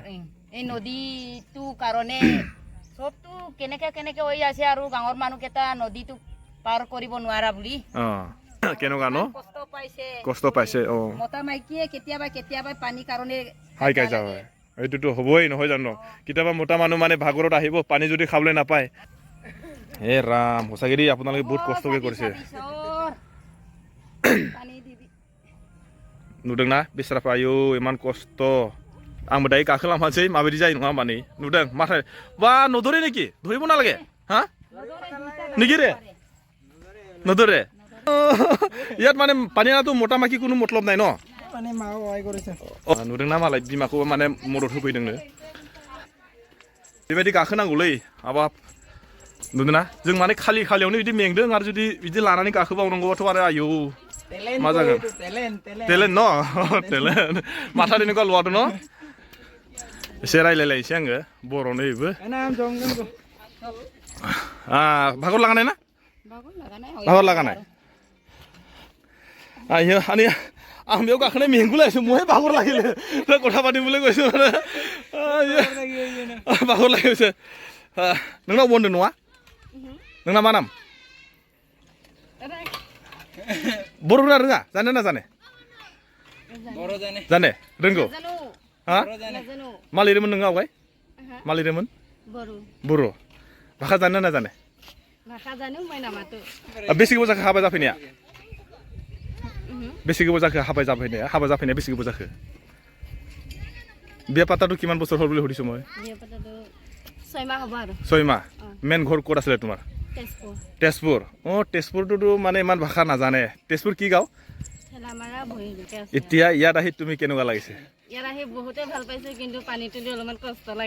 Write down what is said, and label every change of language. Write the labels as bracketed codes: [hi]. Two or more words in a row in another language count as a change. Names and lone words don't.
[as] এই নদীটো কাৰণে সবটো কেনেকে হৈ আছে আৰু গাঁৱৰ মানুহকেইটা নদীটো পাৰ কৰিব নোৱাৰা বুলি কেনেকুৱা ন কষ্ট পাইছে মতা মাইকীয়ে কেতিয়াবা পানী কাৰণে হাই কাই যা হয় এইটোতো হ'বই নহয় জানো কেতিয়াবা মতা মানুহ মানে ভাগৰত আহিব পানী যদি খাবলৈ নাপায় হে ৰাম সঁচাকে দেই আপোনালোকে বহুত কষ্টকে কৰিছে [brx] नुदोंना बेस्राफ्रा आयौ इमान खस्थ' आंबो दायो गाखोलांफानोसै माबायदि जायो नङा माने नुदों माथाय बा नदरे नेকি धरिब नालागे हा निगिरे नदरे [as] ইয়াত মানে পানী আনাটো মোটা মাখি কোনো মতলব নাই ন মানে মাও সহায় কৰিছে [brx] नुदोंना मालाय बिमाखौ माने मदद होफैदोंनो बेबायदि गाखोनांगौलै हाबाब नुदोंना जों माने खालियावनो बिदि मेंदों आरो जुदि बिदि लानानै गाखोबावनांगौबाथ' आरो आयौ मा जागोन टेलेन्ट न टेलेन्ट माथा दिनखौ लुवाथ' न एसे रायलायलायनोसै आङो बर'नो बेबो भागर लागानाय ना भागर लागानाय आयो आंनि आं बेयाव गाखोनाय मेंगुलायसो महे भागर लागिले [as] কথা পাতিবলৈ কৈছো মানে ভাগৰ লাগিছে [brx] नोंनाव बनदों नङा नोंना मा नाम बर' रोङा जाने ना जाने जाने रोंगौ हा मा लिरोमोन नोङो आवगाय मा लिरोमोन बर' भाषा जाने ना जाने बेसे गोबाव जाखो हाबा जाफैनाया बेसे गोबाव जाखो हाबा जाफैनाया बेसे गोबाव जाखो [as] বিয়া পাতাটো কিমান বছৰ হ'ল বুলি সুধিছোঁ মই বিয়া পাতাটো 6 মাহ হ'ব আৰু 6 মাহ মেইন ঘৰ ক'ত আছিলে তোমাৰ তেজপুৰ তেজপুৰ তেজপুৰটোতো মানে ইমান ভাষা নাজানে তেজপুৰ কি গাঁও ঠেলামাৰা ভৰিলৈকে আছে এতিয়া ইয়াত আহি তুমি কেনেকুৱা লাগিছে ইয়াত আহি বহুতে ভাল পাইছে কিন্তু পানীটো দি অলপমান কষ্ট লাগে